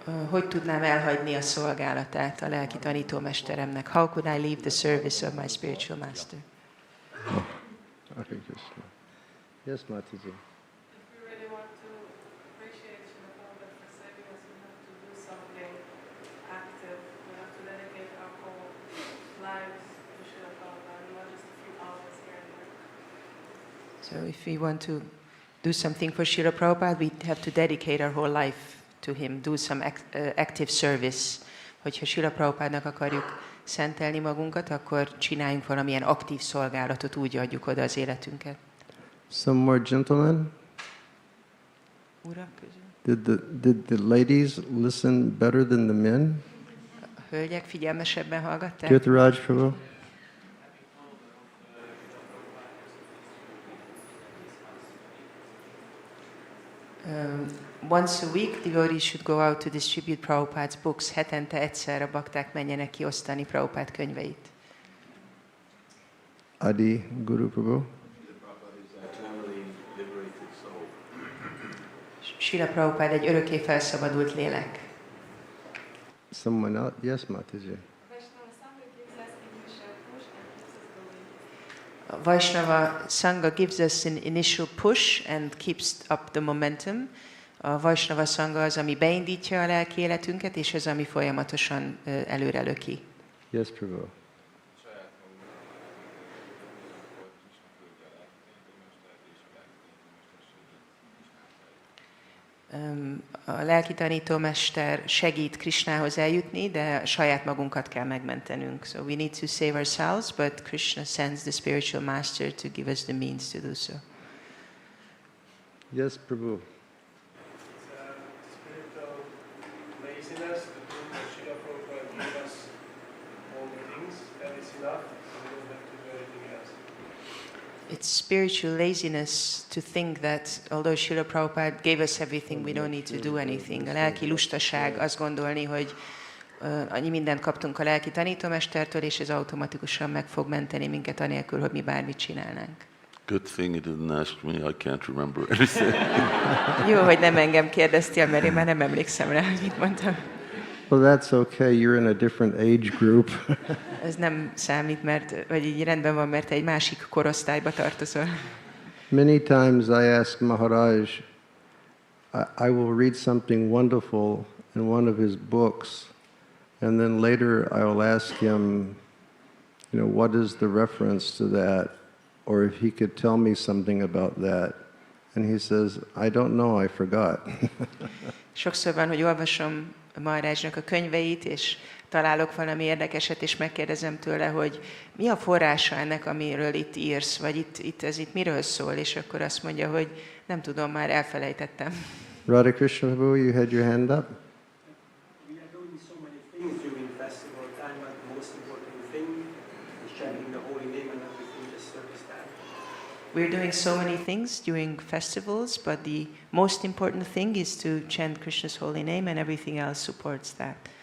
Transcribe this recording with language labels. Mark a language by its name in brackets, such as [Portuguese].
[Hungarian] Hogy tudnám elhagyni a szolgálatát a lelki tanítómesteremnek? [English] How could I leave the service of my spiritual master? Hare Krishna. Yes, Mataji. If we really want to appreciate Srila Prabhupada for saving us, we have to do something active. We have to dedicate our whole lives to Srila Prabhupada, not just a few hours here and there. So if we want to do something for Srila Prabhupada, we have to dedicate our whole life to him, do some active service. [Hungarian] Hogyha Srila Prabhupádnak akarjuk szentelni magunkat, akkor csináljunk valamilyen aktív szolgálatot, úgy adjuk oda az életünket. [English] Some more gentlemen? [Hungarian] Urak közül? [English] Did the ladies listen better than the men? [Hungarian] A hölgyek figyelmesebben hallgatták? [English] Kirtaraj Prabhu? Once a week, devotees should go out to distribute Prabhupád's books. [Hungarian] Hetente egyszer a bakták menjenek kiosztani Prabhupád könyveit. [English] Adi Guru Prabhu? [Hungarian] Srila Prabhupád egy örökké felszabadult lélek. [English] Someone else? Yes, Mataji. Vaishnava Sangha gives us an initial push and keeps up the momentum. A Vaishnava Sangha az, ami beindítja a lelki életünket, és az, ami folyamatosan előre löki. Yes, Prabhu. [Hungarian] A lelki tanítómester segít Krishnához eljutni, de saját magunkat kell megmentenünk. [English] So we need to save ourselves, but Krishna sends the spiritual master to give us the means to do so. Yes, Prabhu. Spiritual laziness to do what Srila Prabhupada gave us all the things, and it's enough, we don't have to do anything else. It's spiritual laziness to think that although Srila Prabhupada gave us everything, we don't need to do anything. [Hungarian] A lelki lustaság azt gondolni, hogy annyi mindent kaptunk a lelki tanítómestertől, és ez automatikusan meg fog menteni minket anélkül, hogy mi bármit csinálnánk. [English] Good thing you didn't ask me. I can't remember anything. [Hungarian] Jó, hogy nem engem kérdeztél, mert én már nem emlékszem rá, hogy mit mondtam. [English] Well, that's okay. You're in a different age group. [Hungarian] Ez nem számít, mert, vagy így rendben van, mert egy másik korosztályba tartozol. [English] Many times I ask Maharaj, I will read something wonderful in one of his books, and then later I will ask him, what is the reference to that? Or if he could tell me something about that. And he says, I don't know, I forgot. [Hungarian] Sokszor van, hogy olvasom Maharajnak a könyveit, és találok valami érdekeset, és megkérdezem tőle, hogy mi a forrása ennek, amiről itt írsz, vagy ez itt miről szól, és akkor azt mondja, hogy nem tudom, már elfelejtettem. [English] Radha Krishna Prabhu, you had your hand up? We are doing so many things during festival time, but the most important thing is chanting the holy name and everything just service time. We're doing so many things during festivals, but the most important thing is to chant Krishna's holy name, and everything else supports that.